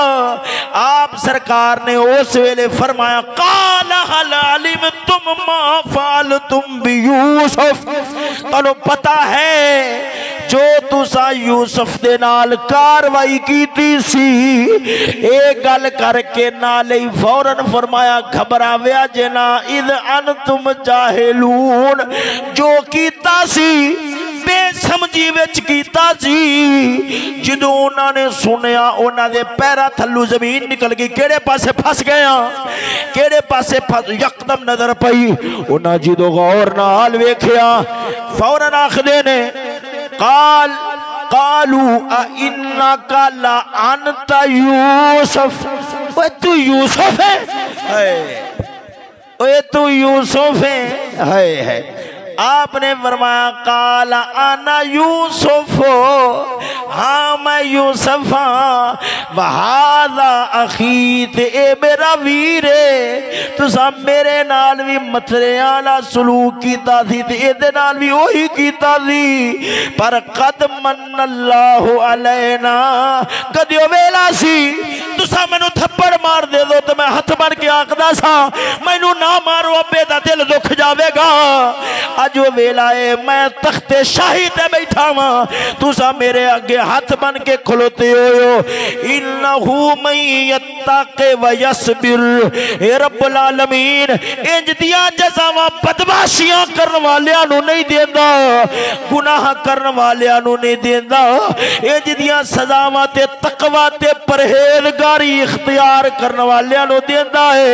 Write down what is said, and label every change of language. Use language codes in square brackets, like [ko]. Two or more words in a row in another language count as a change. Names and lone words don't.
[pa] آپ سرکار نے اس ویلے فرمایا [ar] قال هل علمتم ما فعلتم بيوسف [pa] تینوں پتہ ہے جو تساں یوسف دے نال کارروائی کیتی سی اے گل کرکے نالے فوراً فرمایا گھبراویا جنا [ar] إذ أنتم جاهلون [pa] جو کیتا سی بےسمجھی وچ کیتا سی. جدوں اوہناں نے سنیا اوہناں نے پیراں تھلوں زمین نکل گئی کیہڑے پاسے پھس گیا کیہڑے پاسے پھس یکدم نظر پئی اوہنوں جدوں غور نال ویکھیا فوراً آکھدے نے [ar] قال قالوا إنك لأنت يوسف [pa] اوئے تو یوسف ہے اوئے تو یوسف ہے ہائے آپ نے فرمایا [ar] قال أنا يوسف [pa] ہاں میں یوسف ہاں [ar] وهذا أخي [pa] تے اے میرا ویر ہے تساں میرے نال بھی متریاں والا سلوک کیتا سی تے ایدے نال بھی اوہی کیتا سی پر [ar] قد من الله علينا [pa] کدیو ویلا سی تساں مینوں تھپڑ مار دے دو تو میں ہتھ بن کے آکھدا سا مینوں نہ مارو ابے دا دل دکھ جاویگا. جو ویلا ہے میں تختِ شاہی تے بیٹھا واں تساں میرے اگے ہتھ بن کے کھلوتے ہو [ar] إنه من يتق ويصبر [pa] اے [ar] رب العالمين [pa] انج دیاں جزاواں بدمعاشیاں کرن والیاں نوں نہیں دیندا گناہ کرن والیاں نوں نہیں دیندا انج دیاں سزاواں تے تقویٰ تے پرہیزگاری اختیار کرن والیاں نوں دیندا ہے.